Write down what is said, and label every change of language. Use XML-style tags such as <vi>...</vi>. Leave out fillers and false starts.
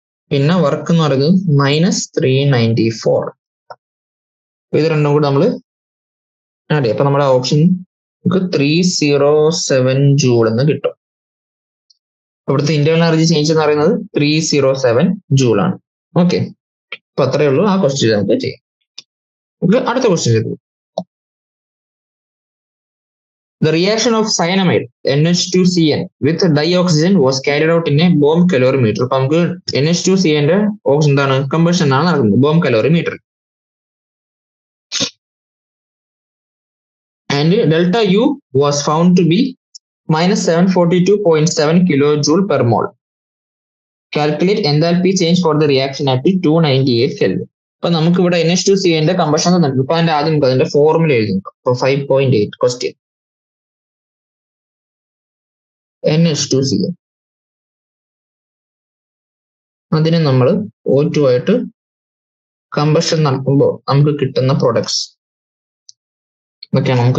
<ml>പിന്നെ വർക്ക് എന്ന് പറയുന്നത് -394. ഇത് രണ്ടും കൂടെ നമ്മൾ അതെ, അപ്പൊ നമ്മുടെ ഓപ്ഷൻ നമുക്ക് 307 ജൂൾ എന്ന് കിട്ടും. ഇവിടുത്തെ ഇന്റേണൽ എനർജി ചേഞ്ച് എന്ന് പറയുന്നത് 307 ജൂൾ ആണ്. ഓക്കെ, അപ്പൊ അത്രയേ ഉള്ളൂ. ആ ക്വസ്റ്റ്യൻ നമുക്ക് ചെയ്യാം. നമുക്ക് അടുത്ത ക്വസ്റ്റ്യൻ ചെയ്തു.</ml> <en>The reaction of cyanamide NH2CN with dioxygen was carried out in a bomb calorimeter.</en> <ml>അപ്പൊ നമുക്ക് NH2CN ന്റെ ഓപ്ഷൻ എന്താണ്, കമ്പഷൻ ആണ് നടക്കുന്നത് bomb calorimeter.</ml> <en>And delta U was found to be -742.7 kilojoule per mole. Calculate enthalpy change for the reaction at 298 Kelvin.</en> <ml>അപ്പൊ നമുക്ക് ഇവിടെ NH2CN ന്റെ കമ്പഷൻ തന്നിട്ടുണ്ട്. ഇപ്പൊ അതിന്റെ ആദ്യം അതിന്റെ ഫോർമുല എഴുതുന്നു. അപ്പൊ 5.8 ക്വസ്റ്റ്യൻ NH2CN, അതിനെ നമ്മൾ O2 ആയിട്ട് കമ്പഷൻ നടക്കുമ്പോൾ നമുക്ക് കിട്ടുന്ന പ്രൊഡക്ട്സ് ഇതൊക്കെയാണ്.</ml>